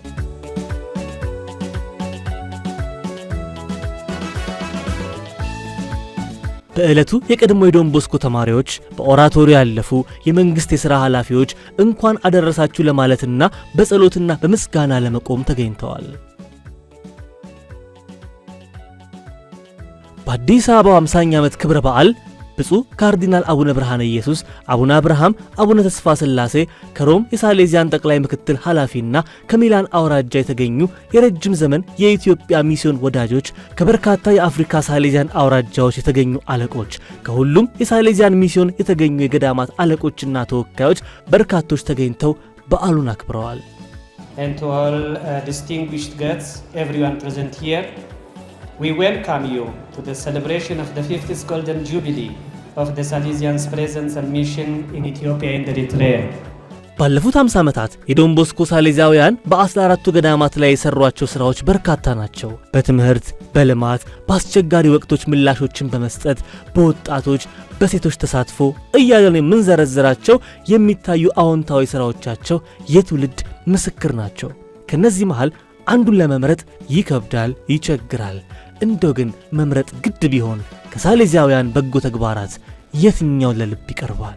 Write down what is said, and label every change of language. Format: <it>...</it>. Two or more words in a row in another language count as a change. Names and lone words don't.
<am>በዕለቱ የቀድሞ የዶን ቦስኮ ተማሪዎች፣ በኦራቶሪ ያለፉ የመንግስት የሥራ ኃላፊዎች እንኳን አደረሳችሁ ለማለትና በጸሎትና በምስጋና ለመቆም ተገኝተዋል። በአዲስ አበባ 50ኛ ዓመት ክብረ በዓል ብፁዕ ካርዲናል አቡነ ብርሃነ ኢየሱስ፣ አቡነ አብርሃም፣ አቡነ ተስፋ ሥላሴ ከሮም የሳሌዚያን ጠቅላይ ምክትል ኃላፊና ከሚላን አውራጃ የተገኙ የረጅም ዘመን የኢትዮጵያ ሚስዮን ወዳጆች፣ ከበርካታ የአፍሪካ ሳሌዚያን አውራጃዎች የተገኙ አለቆች፣ ከሁሉም የሳሌዚያን ሚስዮን የተገኙ የገዳማት አለቆችና ተወካዮች በርካቶች ተገኝተው በዓሉን አክብረዋል።</am> <en>And to all distinguished guests, everyone present here, we welcome you to the celebration of the 50th Golden Jubilee of the Salesians' presence and mission in Ethiopia and Eritrea.</en> <am>ባለፉት 50 ዓመታት የዶን ቦስኮ ሳሌዛውያን በ14ቱ ገዳማት ላይ የሰሯቸው ስራዎች በርካታ ናቸው። በትምህርት፣ በልማት፣ በአስቸጋሪ ወቅቶች ምላሾችን በመስጠት፣ በወጣቶች፣ በሴቶች ተሳትፎ እያለን የምንዘረዝራቸው የሚታዩ አዎንታዊ ስራዎቻቸው የትውልድ ምስክር ናቸው። ከነዚህ መሃል አንዱን ለመምረጥ ይከብዳል፣ ይቸግራል። እንደው ግን መምረጥ ግድ ቢሆን ከሳሌዛውያን በጎ ተግባራት የትኛው ለልብ ይቀርባል?</am>